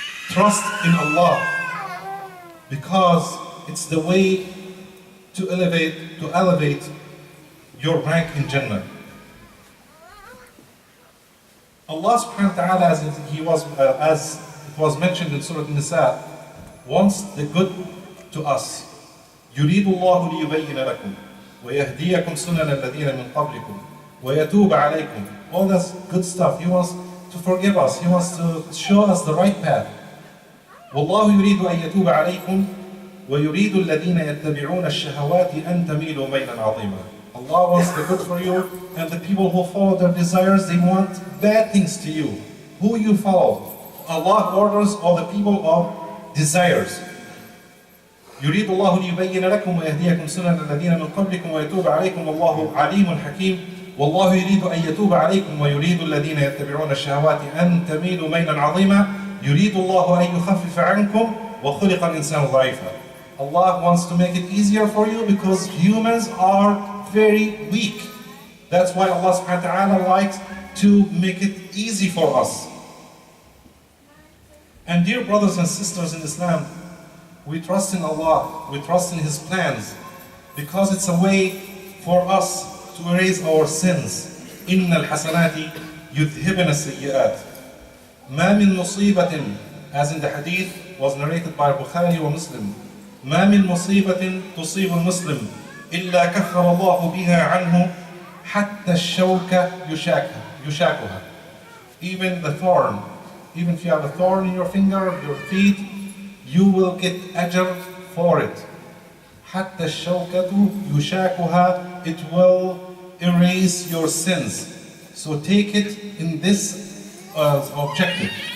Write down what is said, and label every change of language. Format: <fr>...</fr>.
<en>Trust in Allah, because it's the way to elevate your rank in Jannah. Allah subhanahu wa ta'ala, as it was mentioned in Surah An-Nisa, wants the good to us.</en> <ar>يريد الله ليبين لكم ويهديكم سنن الذين من قبلكم ويتوب عليكم.</ar> <en>All that's good stuff. He wants to forgive us. He wants to show us the right path.</en> <ar>والله يريد أن يتوب عليكم ويريد الذين يتبعون الشهوات أن تميلوا ميلا عظيما.</ar> <en>Allah wants the good for you, and the people who follow their desires, they want bad things to you. Who you follow? Allah orders or the people of desires.</en> <ar>يريد الله ليبين لكم ويهديكم سنن الذين من قبلكم ويتوب عليكم والله عليم حكيم. والله يريد أن يتوب عليكم ويريد الذين يتبعون الشهوات أن تميلوا ميلا عظيما. يريد الله أن يخفف عنكم وخلق الإنسان ضعيفا.</ar> <en>Allah wants to make it easier for you because humans are very weak. That's why Allah subhanahu wa ta'ala likes to make it easy for us. And dear brothers and sisters in Islam, we trust in Allah, we trust in His plans, because it's a way for us to erase our sins.</en> <ar>إِنَّ الْحَسَنَاتِ يُذْهِبْنَ السَّيِّئَاتِ. مَا مِن مُصِيبَةٍ,</ar> <en>as in the hadith was narrated by Bukhari wa Muslim,</en> <ar>ما من مصيبة تصيب المسلم إلا كفر الله بها عنه حتى الشوكة يشاكها.</ar> <en>Even the thorn, even if you have a thorn in your finger, your feet, you will get ajr for it.</en> <ar>حتى الشوكة يشاكها,</ar> <en>it will erase your sins. So take it in this objective.</en>